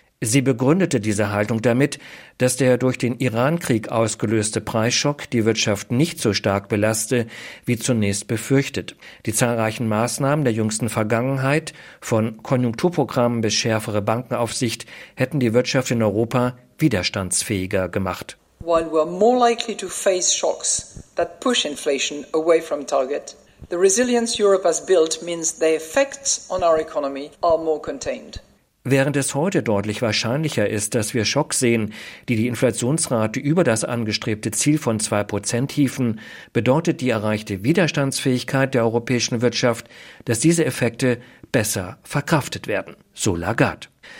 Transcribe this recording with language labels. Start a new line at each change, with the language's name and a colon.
German: Sie begründete diese Haltung damit, dass der durch den Iran-Krieg ausgelöste Preisschock die Wirtschaft nicht so stark belaste, wie zunächst befürchtet. Die zahlreichen Maßnahmen der jüngsten Vergangenheit, von Konjunkturprogrammen bis schärfere Bankenaufsicht, hätten die Wirtschaft in Europa widerstandsfähiger gemacht.
English: While we are more likely to face shocks that push inflation away from target, the resilience Europe has built means the effects on our economy are more contained.
German: Während es heute deutlich wahrscheinlicher ist, dass wir Schocks sehen, die die Inflationsrate über das angestrebte Ziel von 2% hieven, bedeutet die erreichte Widerstandsfähigkeit der europäischen Wirtschaft, dass diese Effekte besser verkraftet werden, so Lagarde.